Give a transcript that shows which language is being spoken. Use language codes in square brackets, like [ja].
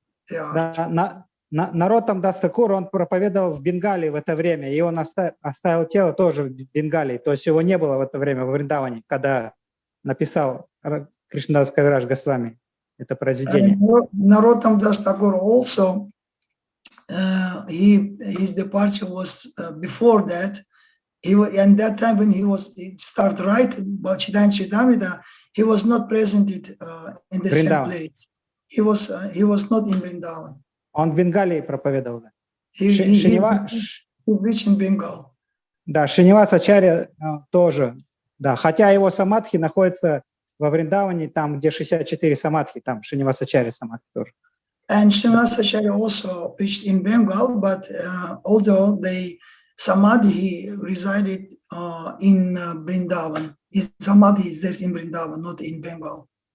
[ru] Да, Нароттам Дас Такур, он проповедовал в Бенгалии в это время, и он оставил тело тоже в Бенгалии, то есть его не было в это время во Вриндаване, когда написал Кришнадас Кавирадж Госвами это произведение. [en] Нароттам Дас Такур also, his departure was before that. And that time when he started writing about Chaitanya Charitamrita, he was not present in the same place. He was not in Vrindavan. [ru] Он в Бенгалии проповедовал. [en] He reached in Bengal. [ru] Да, Шринивас Ачарья тоже. Да, хотя его самадхи находятся во Вриндаване, там, где 64 самадхи, там Шринивас Ачарья самадхи тоже. [en] And Srinivas Acharya also preached in Bengal, but although Samadhi resided in Vrindavan. His Samadhi is there in Vrindavan, not in Bengal.